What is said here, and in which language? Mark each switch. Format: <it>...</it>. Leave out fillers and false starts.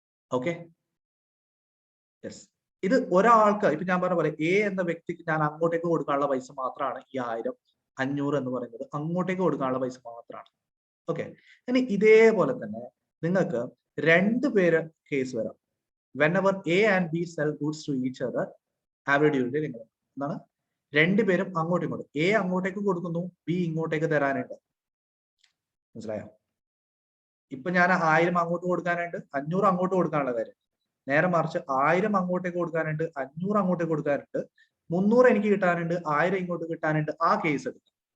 <ml>Okay, yes. ഇത് ഒരാൾക്ക് ഇപ്പൊ ഞാൻ പറഞ്ഞ പോലെ എ എന്ന വ്യക്തിക്ക് ഞാൻ അങ്ങോട്ടേക്ക് കൊടുക്കാനുള്ള പൈസ മാത്രമാണ് ഈ 1000 500 എന്ന് പറയുന്നത്. അങ്ങോട്ടേക്ക് കൊടുക്കാനുള്ള പൈസ മാത്രമാണ്. ഓക്കെ, ഇനി ഇതേപോലെ തന്നെ നിങ്ങൾക്ക് 2 പേര് കേസ് വരാം.</ml> <en>whenever A and B sell goods to each other, average due date</en> <ml>എന്താണ്? രണ്ടുപേരും അങ്ങോട്ടും ഇങ്ങോട്ടും, എ അങ്ങോട്ടേക്ക് കൊടുക്കുന്നു, ബി ഇങ്ങോട്ടേക്ക് തരാനുണ്ട്. മനസ്സിലായോ? ഇപ്പൊ ഞാൻ 1000 അങ്ങോട്ട് കൊടുക്കാനുണ്ട്, 500 അങ്ങോട്ട് കൊടുക്കാനുള്ള കാര്യം. നേരെ മറിച്ച് 1000 അങ്ങോട്ടേക്ക് കൊടുക്കാനുണ്ട്, 500 അങ്ങോട്ടേക്ക് കൊടുക്കാനുണ്ട്, 300 എനിക്ക് കിട്ടാനുണ്ട്, 1000 ഇങ്ങോട്ട് കിട്ടാനുണ്ട്. ആ കേസ് എടുക്കാം.</ml>